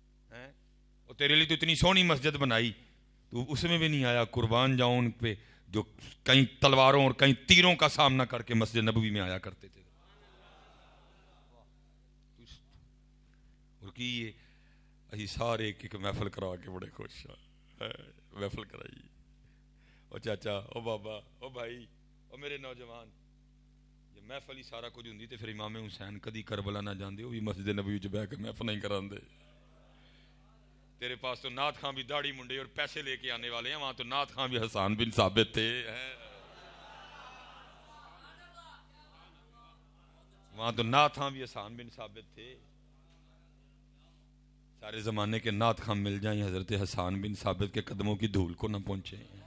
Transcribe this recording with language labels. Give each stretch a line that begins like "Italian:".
Urdu: اور تیرے لیے تو اتنی سونی مسجد بنائی, تو اس میں بھی نہیں آیا. قربان جاؤں ان پہ جو کئی تلواروں اور کئی تیروں کا سامنا کر کے مسجد نبوی میں آیا کرتے تھے.
Punjabi: اور کی یہ اسی سارے ایک محفل کرا کے بڑے خوش ہیں.
Urdu: محفل کرائی.
Punjabi: او چاچا, او بابا, او بھائی, او میرے نوجوان, جب محفل ہی سارا کچھ ہوندی تے پھر امام حسین کدی کربلا نہ جاندے, وہ بھی مسجد نبوی چ بیٹھ کے محفل نہیں کراندے.
Urdu: تیرے پاس تو نعت خان بھی داڑھی منڈے اور پیسے لے کے آنے والے ہیں, وہاں تو نعت خان بھی حسان بن ثابت تھے. وہاں تو نعت خان بھی حسان بن ثابت تھے. سارے زمانے کے نعت خان مل جائیں, حضرت حسان بن ثابت کے قدموں کی دھول کو نہ پہنچے.